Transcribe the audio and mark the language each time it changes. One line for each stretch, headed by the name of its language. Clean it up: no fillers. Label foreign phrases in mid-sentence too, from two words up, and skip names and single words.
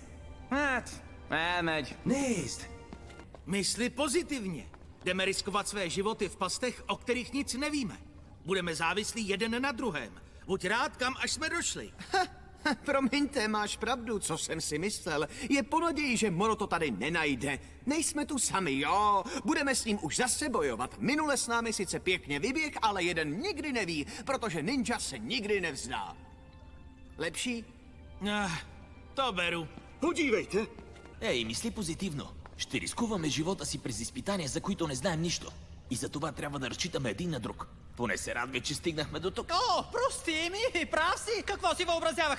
Hungarian: Hát, elmegy.
Czech: Nézd! Mysli pozitivně. Jdeme riskovat své životy v pastech, o kterých nic nevíme. Budeme závislí jeden na druhém. Buď rád, kam až jsme došli. Promiňte, máš pravdu, co jsem si myslel. Je po naději, že Moro to tady nenajde. Nejsme tu sami, jo. Budeme s ním už zase bojovat. Minule s námi sice pěkně vyběh, ale jeden nikdy neví, protože ninja se nikdy nevzdá. Lepší? To beru.
Bulgarian: Подивайте! Ей, мисли позитивно. Ще рискуваме живота си през изпитания, за които не знаем нищо. И за това трябва да разчитаме един на друг. Поне се радвай, че стигнахме до тук. О, прости ми, прав си. Какво си въобразявах?